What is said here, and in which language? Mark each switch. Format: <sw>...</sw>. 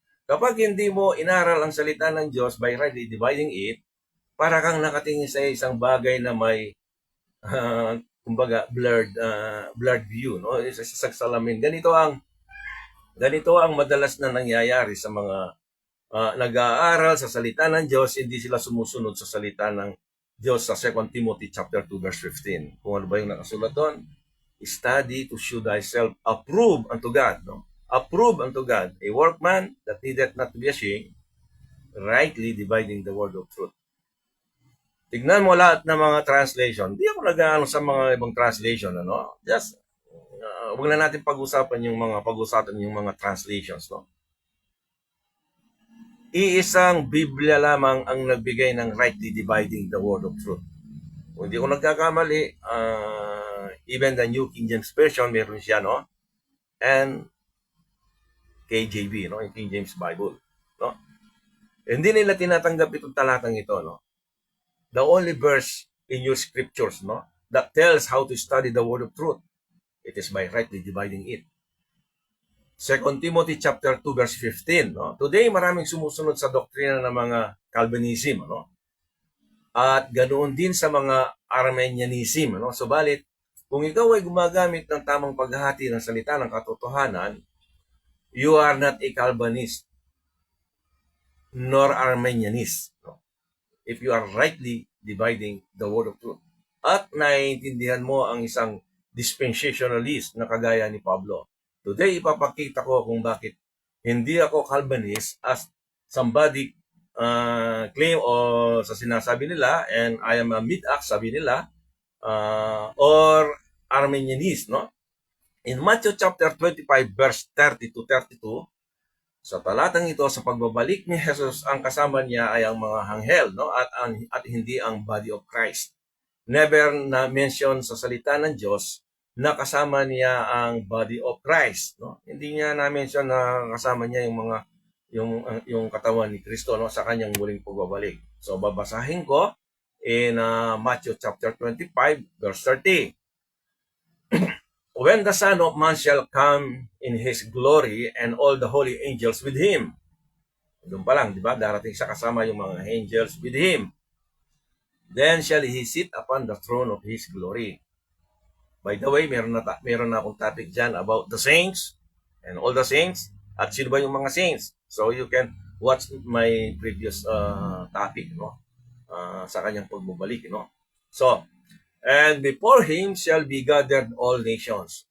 <tl>Kapag hindi mo inaral ang salita ng Diyos</tl> <en>by rightly dividing it,</en> <tl>para kang nakatingin sa isang bagay na may uh, kumbaga</tl> <en>blurred view,</en> <tl>no? Sa salamin. Ganito ang madalas na nangyayari sa mga nag-aaral sa salita ng Diyos, hindi sila sumusunod sa salita ng Diyos sa 2 Timothy chapter 2 verse 15. Kung ano ba yung nakasulat doon?</tl> <en>Study to show thyself approved unto God, no? Approved unto God, a workman that needeth not to be ashamed, rightly dividing the word of truth.</en> <tl>Tignan mo lahat ng mga translation. Hindi ako nag-aano sa mga ibang translation, ano? Just wag na natin pag-usapan yung mga translations, no? Iisang Biblia lamang ang nagbigay ng</tl> <en>rightly dividing the word of truth.</en> <tl>Kung hindi ko nagkakamali, even the New King James Version, meron siya, no?</tl> <en>And KJV, no? Yung King James Bible, no?</en> <tl>Hindi nila tinatanggap itong talatang ito, no?</tl> <en>The only verse in your scriptures, no, that tells how to study the word of truth, it is by rightly dividing it. 2 Timothy chapter 2 verse 15, no?</en> <tl>Today maraming sumusunod sa doktrina ng mga Calvinism, no? At ganoon din sa mga Armenianism, no? Subalit, kung ikaw ay gumagamit ng tamang paghahati ng salita ng katotohanan,</tl> <en>you are not a Calvinist nor Armenianist,</en> <tl>no?</tl> <en>If you are rightly dividing the word of truth.</en> <tl>At naiintindihan mo ang isang dispensationalist na kagaya ni Pablo. Today, ipapakita ko kung bakit hindi ako Calvinist</tl> <en>as somebody claim</en> <tl>o sa sinasabi nila,</tl> <en>and I am a mid-act,</en> <tl>sabi nila, or Armenianist, no? In Matthew chapter 25, verse 30 to 32, sa talatang ito, sa pagbabalik ni Jesus, ang kasama niya ay ang mga anghel, no? At hindi ang body of Christ. Never na mention sa salita ng Diyos na kasama niya ang body of Christ, no? Hindi niya na mention na kasama niya yung katawan ni Kristo, no, sa kanyang muling pagbabalik. So babasahin ko in Matthew chapter 25 verse 30.</tl> <en>When the Son of Man shall come in His glory and all the holy angels with Him.</en> <tl>Doon pa lang, di ba? Darating siya kasama yung mga angels</tl> <en>with Him. Then shall He sit upon the throne of His glory. By the way,</en> <tl>meron na akong topic dyan</tl> <en>about the saints and all the saints.</en> <tl>At sino ba yung mga saints?</tl> <en>So you can watch my previous topic, no?</en> <tl>Sa kanyang pagbabalik, no?</tl> <en>So, and before Him shall be gathered all nations.</en>